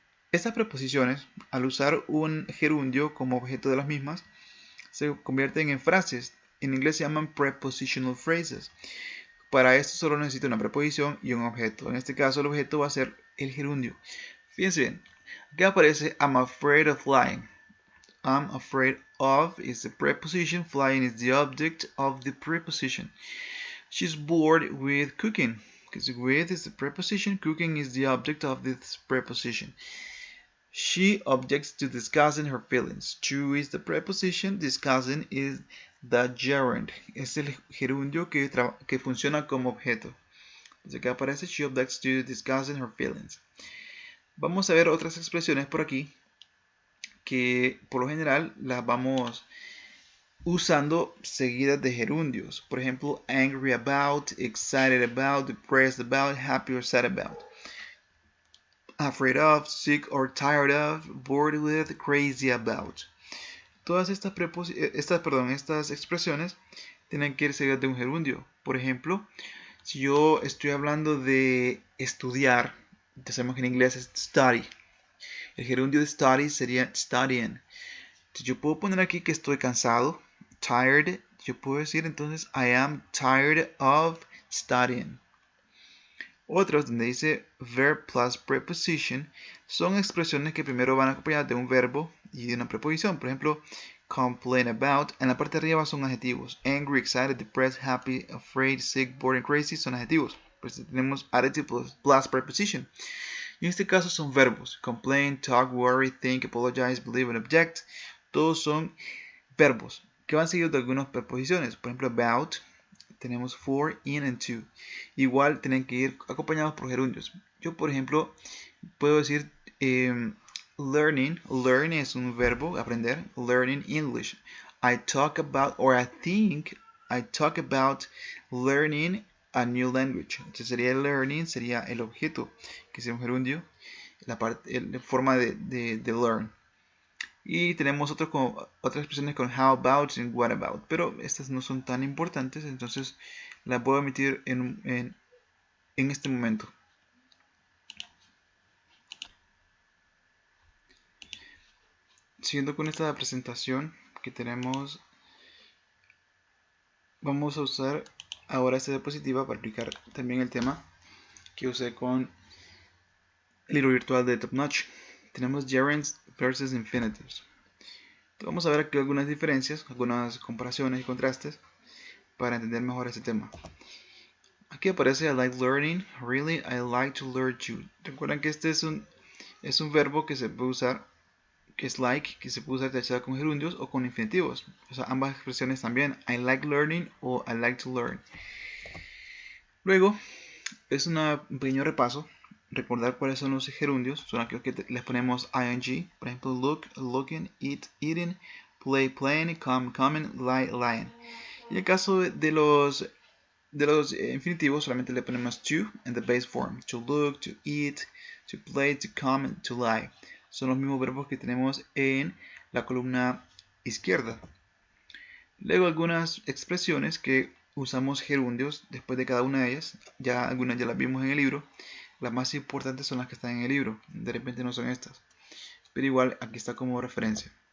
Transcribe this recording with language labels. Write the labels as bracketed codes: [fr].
[es] Estas preposiciones, al usar un gerundio como objeto de las mismas, se convierten en frases. En inglés se llaman prepositional phrases. Para esto solo necesito una preposición y un objeto. En este caso el objeto va a ser el gerundio. Fíjense bien, aquí aparece [en] I'm afraid of flying. I'm afraid of is the preposition, flying is the object of the preposition. She's bored with cooking, because with is the preposition, cooking is the object of this preposition. She objects to discussing her feelings. To is the preposition, discussing is the gerund. [es] Es el gerundio que funciona como objeto. Entonces acá aparece [en] she objects to discussing her feelings. [es] Vamos a ver otras expresiones por aquí que por lo general las vamos usando seguidas de gerundios. Por ejemplo, [en] angry about, excited about, depressed about, happy or sad about. Afraid of, sick or tired of, bored with, crazy about. [es] Todas estas expresiones tienen que ir seguidas de un gerundio. Por ejemplo, si yo estoy hablando de estudiar, ya sabemos que en inglés es study. El gerundio de study sería studying. Entonces yo puedo poner aquí que estoy cansado, tired. Yo puedo decir entonces [en] I am tired of studying. [es] Otros donde dice verb plus preposition son expresiones que primero van acompañadas de un verbo y de una preposición. Por ejemplo, complain about. En la parte de arriba son adjetivos. [en] Angry, excited, depressed, happy, afraid, sick, bored and crazy [es] son adjetivos. Pues tenemos adjective plus preposition. Y en este caso son verbos. [en] Complain, talk, worry, think, apologize, believe and object. [es] Todos son verbos que van seguidos de algunas preposiciones. Por ejemplo, about. Tenemos for, in, and to. Igual tienen que ir acompañados por gerundios. Yo, por ejemplo, puedo decir learning. Learn es un verbo, aprender. [en] Learning English. I talk about, or I think, I talk about learning a new language. [es] Entonces sería learning, sería el objeto, que sea un gerundio, la forma de learn. Y tenemos otras expresiones con how about y what about, pero estas no son tan importantes, entonces las voy a omitir en este momento. Siguiendo con esta presentación que tenemos, vamos a usar ahora esta diapositiva para aplicar también el tema que usé con el libro virtual de Top Notch. Tenemos gerunds versus infinitives. Vamos a ver aquí algunas diferencias, algunas comparaciones y contrastes para entender mejor este tema. Aquí aparece [en] I like learning, really, I like to learn too. [es] Recuerden que este es un verbo que se puede usar, que es like, que se puede usar tachado con gerundios o con infinitivos. O sea, ambas expresiones también, [en] I like learning o I like to learn. [es] Luego, es un pequeño repaso. Recordar cuáles son los gerundios, son aquellos que les ponemos ing, por ejemplo, look, looking, eat, eating, play, playing, come, coming, lie, lying. Y en el caso de los infinitivos, solamente le ponemos to en [en] the base form. To look, to eat, to play, to come, and to lie. [es] Son los mismos verbos que tenemos en la columna izquierda. Luego algunas expresiones que usamos gerundios después de cada una de ellas. Ya algunas ya las vimos en el libro. Las más importantes son las que están en el libro. De repente no son estas. Pero igual aquí está como referencia.